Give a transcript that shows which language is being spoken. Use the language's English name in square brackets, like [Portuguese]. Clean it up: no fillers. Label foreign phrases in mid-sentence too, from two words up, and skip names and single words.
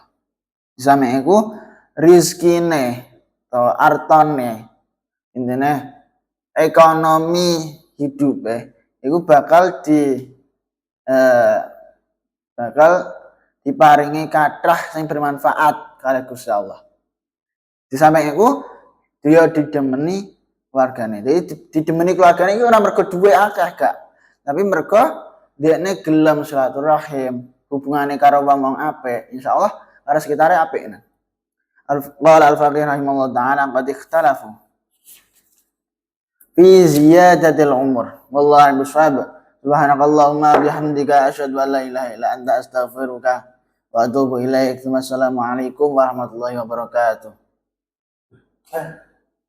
[Javanese] Disame iku rezekine atau artane intine ekonomi hidupe iku bakal diparingi kathah sing bermanfaat kali Gusti Allah. Di samping iku dia didemeni keluargane. Jadi didemeni keluargane iki ora mergo duwe akeh gak, tapi mergo dekne gelem silaturahim, hubungane karo wong apik, insyaallah karo sekitare apik. [Arabic] قال الفقيه رحمه الله تعالى قد اختلفوا في زيادة العمر. والله بالصواب. سبحانك اللهم وبحمدك أشهد أن لا إله إلا أنت أستغفرك وأتوب إليك. والسلام عليكم ورحمة الله وبركاته.